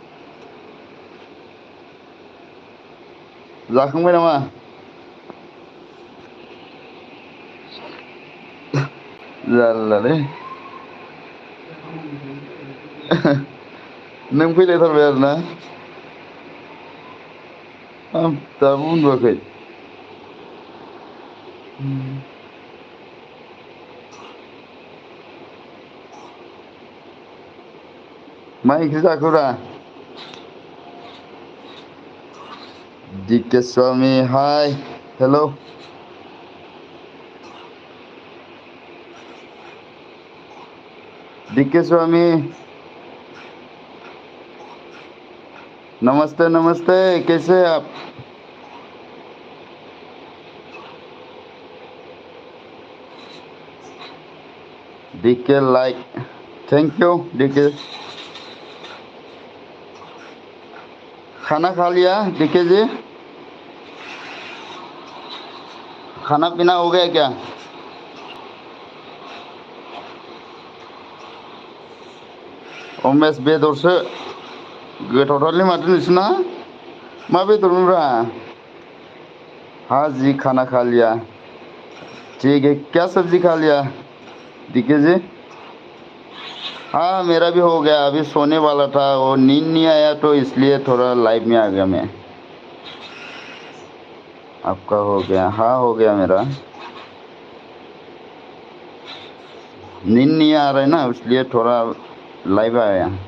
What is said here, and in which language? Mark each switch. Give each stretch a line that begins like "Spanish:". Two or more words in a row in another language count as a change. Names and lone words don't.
Bodo: जाखांबाय नामा जारलालै नों फैलायथारबाय आरोना हाब दाबो उन्दुवाखै मा ओंख्रि जाखोब्रा
English: DK Swami hi hello DK Swami
Hindi: नमस्ते नमस्ते कैसे हैं आप DK लाइक
English: thank you
Hindi: DK खाना खा लिया DK जी खाना पीना हो गया क्या
Bodo: अमेश बेदरसो गोथावथारलै माथो नोंसोरना मा बेदरमोनब्रा
Hindi: हाँ जी खाना खा लिया ठीक है क्या सब्जी खा लिया DK जी हाँ मेरा भी हो गया अभी सोने वाला था वो नींद नहीं आया तो इसलिए थोड़ा लाइव में आ गया मैं आपका हो गया हाँ हो गया मेरा नींद नहीं आ रहा है ना इसलिए थोड़ा लाइव आया